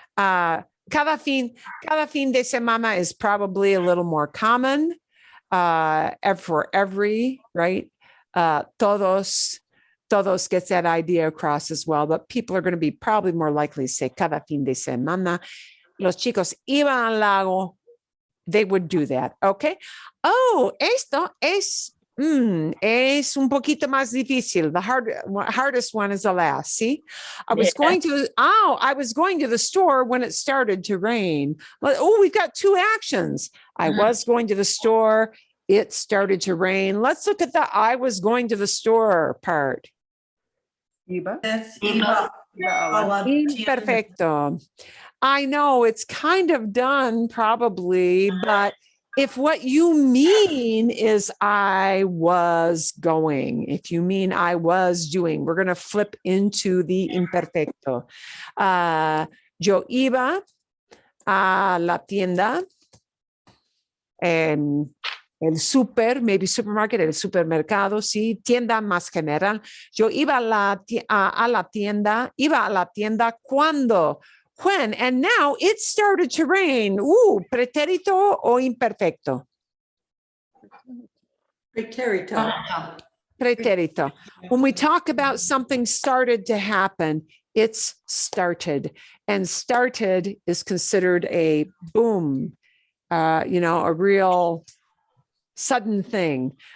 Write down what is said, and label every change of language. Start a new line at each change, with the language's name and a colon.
Spanish: Cada fin de semana
English: is probably a little more common for every, right? Todos gets that idea across as well, but people are going to be probably more likely to say
Spanish: cada fin de semana. Los chicos iban al lago.
English: They would do that, okay?
Spanish: Oh, esto es un poquito más difícil.
English: The hardest one is the last. See, I was going to the store when it started to rain. Oh, we've got two actions. I was going to the store. It started to rain. Let's look at the I was going to the store part.
Spanish: Iba.
English: That's
Spanish: Iba. a la tienda. Imperfecto.
English: I know it's kind of done probably, but if what you mean is I was going, if you mean I was doing, we're going to flip into the imperfecto.
Spanish: Yo iba a la tienda, el super,
English: maybe supermarket,
Spanish: el supermercado, sí, tienda más general. Yo iba a la tienda cuando.
English: When, and now it started to rain.
Spanish: Pretérito o imperfecto? Pretérito. Pretérito.
English: When we talk about something started to happen, it's started. And started is considered a boom, a real sudden thing.